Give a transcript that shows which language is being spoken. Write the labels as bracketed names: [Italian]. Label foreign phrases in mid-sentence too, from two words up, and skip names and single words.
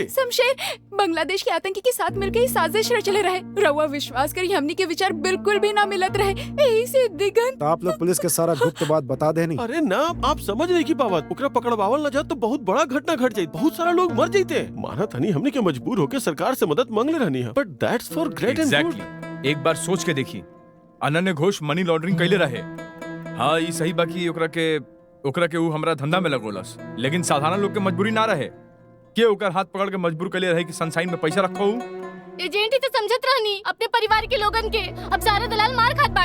[Bhojpuri] शमशेर बांग्लादेश के आतंकी के साथ मिलकर ही साजिश रचले रहे। रहुआ विश्वास करी हमनी के विचार बिल्कुल भी ना मिलत रहे। यही से दिगंत। तो आप लोग पुलिस के सारा गुप्त बात बता देनी। अरे ना, आप समझ नहीं की पावत। ओकरा पकड़वावल न जात तो बहुत बड़ा घटना घट जाये, बहुत सारा लोग मर जाते। माना था नहीं हमनी के मजबूर होकर सरकार से मदद मांगले रहनी है, [English] But that's for great and good. [Bhojpuri] एक बार सोच के देखी, अनन्य घोष [English] money laundering [Bhojpuri] कैले रहे। हाँ ये सही बाकी ओकरा के ऊ हमरा धंधा में लगोलस, लेकिन साधारण लोग के मजबूरी ना रहे के ओकर हाथ पकड़ के मजबूर कैले रहे कि सनसाइन में पैसा रखो। एजेंट ही तो समझत रहनी अपने परिवार के लोगन के, अब सारे दलाल मार खात बाड़े।